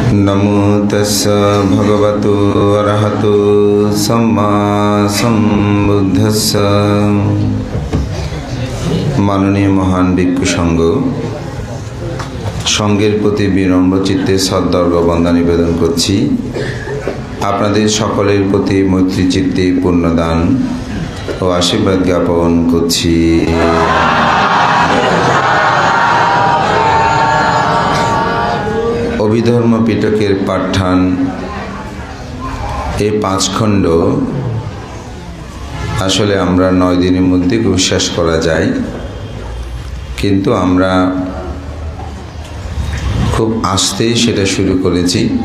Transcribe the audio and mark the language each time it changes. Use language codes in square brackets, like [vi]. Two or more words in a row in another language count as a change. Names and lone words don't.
[pi] नमो तस्स भगवतो अरहतो सम्मा सम्बुद्धस्स। [bn] মাননীয় মহান ভিক্ষু সংঘ সংঘের প্রতি বিনম্র চিত্তে সদ্বর্গ বন্দা নিবেদন করছি। আপনাদের সকলের প্রতি মৈত্রী চিত্তে পূর্ণদান ও আশীর্বাদ জ্ঞাপন করছি। অভিধর্ম পিটকের পাঠ্যান এই 5 খণ্ড আসলে আমরা 9 দিনের মধ্যে শেষ করা যায়, কিন্তু আমরা খুব আস্তেই সেটা শুরু করেছি